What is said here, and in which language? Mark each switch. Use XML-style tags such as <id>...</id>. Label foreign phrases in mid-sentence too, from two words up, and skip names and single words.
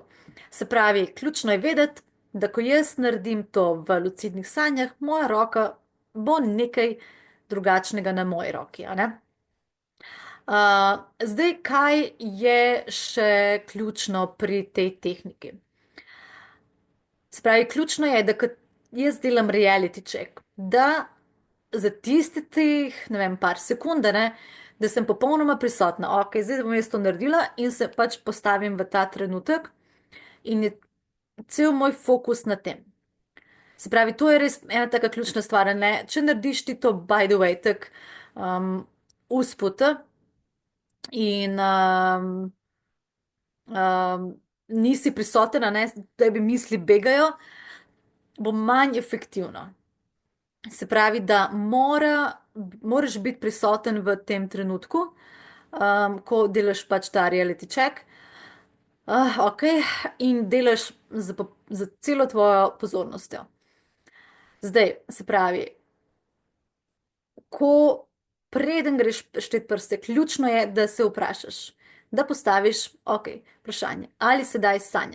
<sl>Se pravi, ključno je vedeti, da ko jaz naredim to v lucidnih sanjah, moja roka bo nekaj drugačnega na moji roki, a ne. Zdaj, kaj je še ključno pri tej tehniki? Se pravi, ključno je, da ko jaz delam</sl> <en>reality check,</en> <sl>da za tistih, ne vem, par sekund, a ne, da sem popolnoma prisotna. Ok, zdaj bom jaz to naredila in se pač postavim v ta trenutek in je cel moj fokus na tem. Se pravi, to je res ena taka ključna stvar, a ne. Če narediš ti to,</sl> <en>by the way,</en> <sl>tak usput in nisi prisoten, a ne, da bi misli begajo, bo manj efektivno. Se pravi, da moraš biti prisoten v tem trenutku, ko delaš pač ta</sl> <en>reality check.</en> <sl>Ok, in delaš za celo tvojo pozornostjo. Zdaj, se pravi, ko preden greš štet prste, ključno je, da se vprašaš, da postaviš, ok, vprašanje, ali sedaj sanjam.</sl>